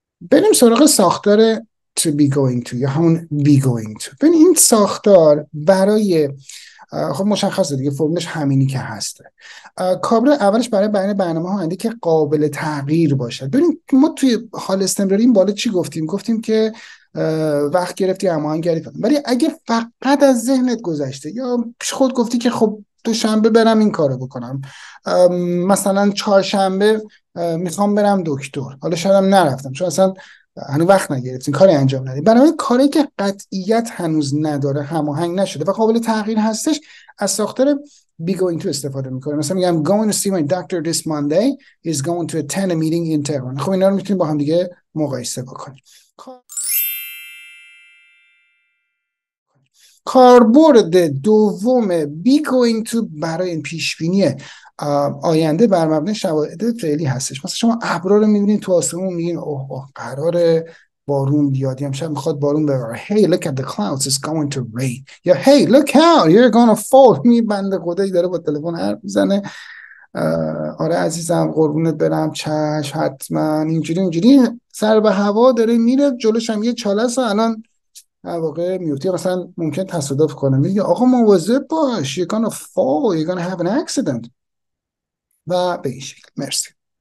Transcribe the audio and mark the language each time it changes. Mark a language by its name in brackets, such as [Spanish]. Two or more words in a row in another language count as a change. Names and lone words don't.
[Persian] بریم سراغ ساختار [English] to be going to [Persian] یا همون [English] be going to. [Persian] ببین این ساختار برای خب مشخصه دیگه، فرمولش همینی که هسته. کابل اولش برای بیان برنامه ها آینده که قابل تغییر باشه. ببین ما توی حال استمراری این بالا چی گفتیم که وقت گرفتی هماهنگی کنیم، ولی اگه فقط از ذهنت گذشته یا خود گفتی که خب دوشنبه برم این کارو بکنم، مثلا چهارشنبه میخوام برم دکتر، حالا شاید نرفتم چون اصلا هنوز وقت نگرفتین، کاری انجام ندید، بنابراین کاری که قطعیت هنوز نداره، هماهنگ نشده و قابل تغییر هستش، از ساختار [English] be going to [Persian] استفاده میکنه. مثلا میگم [English] going to see my doctor this Monday is going to attend a meeting in Tehran. [Persian] خب اینا رو میتونیم با هم دیگه مقایسه بکنیم. کاربرد دوم [English] be going to [Persian] برای این پیشبینی آینده بر مبنای شواهد فعلی هستش. مثلا شما ابرا رو میبینید تو آسمون، میگین اوه قراره بارون بیاد، یا شب میخواد بارون بباره. [English] Hey look at the clouds, it's going to rain. یا Hey look out, you're gonna fall. [Persian] می بنده خدایی داره با تلفن حرف میزنه. آره عزیزم قربونت برم، چش حتما، اینجوری سر به هوا داره میره، جلوش هم یه چاله است، الان در واقع میوتی. مثلا ممکن تصادف کنه، میگه آقا مواظب باش، [English] you're gonna fall, you're gonna have an accident [Persian] و به این شکل. مرسی.